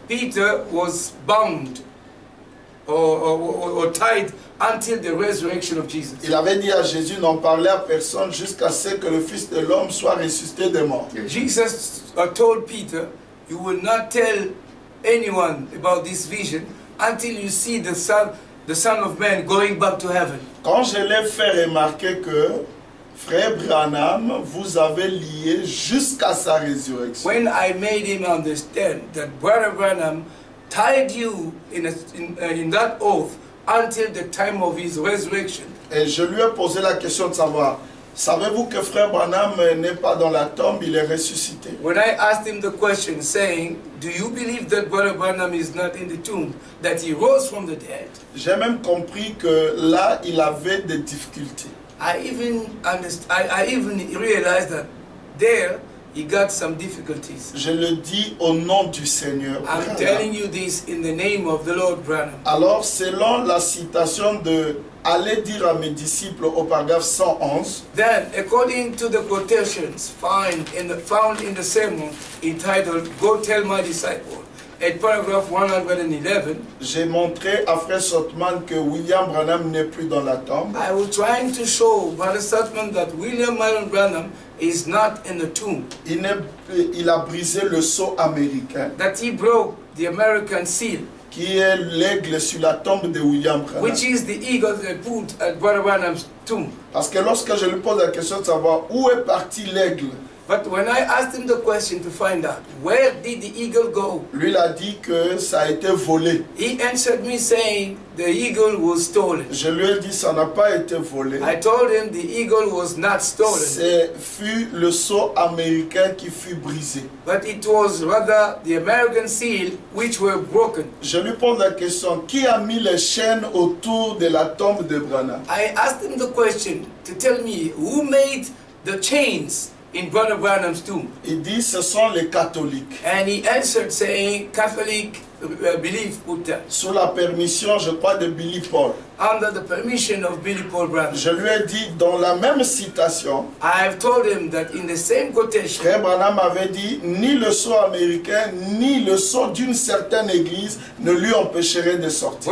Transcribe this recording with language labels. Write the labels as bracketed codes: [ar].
[en] Peter was bound or tied until the resurrection of Jesus. [fr] Il avait dit à Jésus, n'en parlez à personne jusqu'à ce que le Fils de l'homme soit ressuscité des morts. [en] Jesus told Peter, you will not tell anyone about this vision until you see the Son of Man going back to heaven. [fr] Quand je l'ai fait remarquer que Frère Branham vous avez lié jusqu'à sa résurrection. [en] When I made him understand that Brother Branham tied you in that oath until the time of his resurrection. [fr] Et je lui ai posé la question de savoir, savez-vous que Frère Branham n'est pas dans la tombe, il est ressuscité? [en] When I asked him the question saying, do you believe that Brother Branham is not in the tomb, that he rose from the dead? [fr] J'ai même compris que là, il avait des difficultés. [en] I even realized that there he got some difficulties. [fr] Je le dis au nom du Seigneur. [en] I'm telling you this in the name of the Lord Branham. [fr] Alors, selon la citation de « Allez dire à mes disciples » au paragraphe 111, [en] Then, according to the quotations found in the sermon entitled "Go Tell My Disciples," at paragraph 111, [fr] j'ai montré à Frère Sotman que William Branham n'est plus dans la tombe. [en] I was trying to show Brother Sutman that William Marion Branham is not in the tomb. [fr] Il a brisé le sceau américain, [en] That he broke the American seal, [fr] qui est l'aigle sur la tombe de William Branham. [en] which is the eagle they put at Brother Branham's tomb. [fr] Parce que lorsque je lui pose la question de savoir où est parti l'aigle, [en] But when I asked him the question to find out, where did the eagle go? [fr] lui il a dit que ça a été volé. [en] He answered me saying the eagle was stolen. [fr] Je lui ai dit ça n'a pas été volé. [en] I told him the eagle was not stolen, [fr] C'est fut le sceau américain qui fut brisé. [en] but it was rather the American seal which were broken. [fr] Je lui pose la question, qui a mis les chaînes autour de la tombe de Branham? [en] I asked him the question to tell me who made the chains in Brother Branham's tomb. [fr] Il dit ce sont les catholiques. [en] And he answered saying Catholic belief put that [fr] Sous la permission, je crois, de Billy Paul. [en] under the permission of Billy Paul Branham. [fr] Je lui ai dit, dans la même citation, [en] I have told him that in the same quotation, [fr] Frère Branham avait dit, ni le sceau américain, ni le sceau d'une certaine église ne lui empêcherait de sortir.